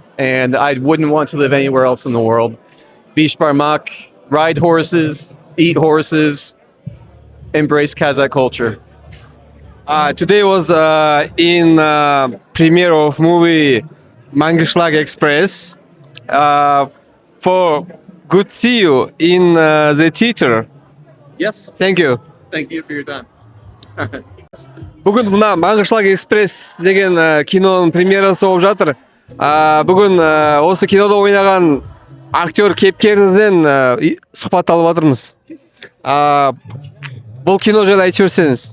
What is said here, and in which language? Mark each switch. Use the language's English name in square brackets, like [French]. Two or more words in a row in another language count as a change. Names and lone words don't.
[English] And I wouldn't want to live anywhere else in the world. Bishbarmak, ride horses, eat horses, embrace Kazakh culture. Today was in premiere of movie Mangishlag Express. For good to see you in the theater. Yes. Thank you. Thank you for your time. [Kazakh] Бүгін мына Маңғышлақ экспресс деген киноның премьерасы болып жатыр. Бүгін осы кинода ойнаған актер кейіпкеріңізден сұхбат алып жатырмыз. Бұл кино жайлы айтып жіберсеңіз.